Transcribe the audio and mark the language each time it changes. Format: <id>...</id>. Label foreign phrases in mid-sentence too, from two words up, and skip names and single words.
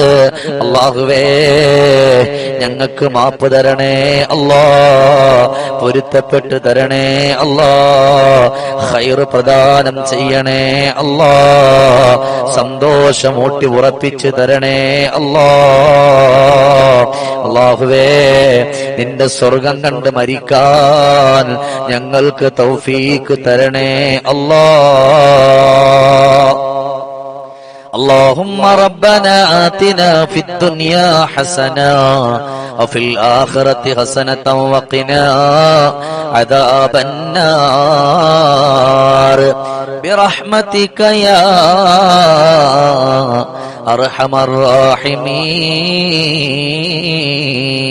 <ml>അല്ലാഹുവേ, ഞങ്ങൾക്ക് മാപ്പ് തരണേ അല്ലാ, പൊരുത്തപ്പെട്ട് തരണേ അല്ലാ, ഖൈർ പ്രദാനം ചെയ്യണേ അല്ലാ, സന്തോഷമൂട്ടി ഉറപ്പിച്ച് തരണേ അല്ലാ. അല്ലാഹുവേ, നിന്റെ സ്വർഗം കണ്ട് മരിക്കാൻ ഞങ്ങൾക്ക് തൗഫീഖ് തരണേ അല്ലാ.</ml> <ar>اللهم ربنا آتنا في الدنيا حسنة وفي الآخرة حسنة وقنا عذاب النار برحمتك يا أرحم الراحمين.</ar>